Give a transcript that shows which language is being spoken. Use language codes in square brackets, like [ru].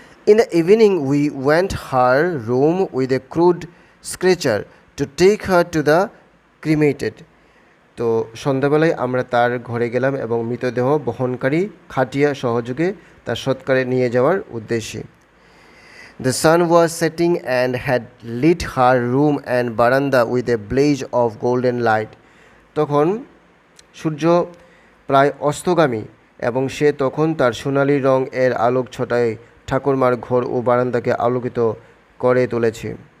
[en] In the evening, we went her room with a crude stretcher to take her to the cremated. [bn] তো সন্ধ্যাবেলায় আমরা তার ঘরে গেলাম এবং মৃতদেহ বহনকারী খাটিয়া সহযোগে তার সৎকারে নিয়ে যাওয়ার উদ্দেশ্যে। [en] The sun was setting and had lit her room and veranda with a blaze of golden light. [bn] তখন সূর্য প্রায় অস্তগামী এবং সে তখন তার সোনালি রং এর আলোক ছটায় ঠাকুরমার ঘর ও বারান্দাকে আলোকিত করে তুলেছে।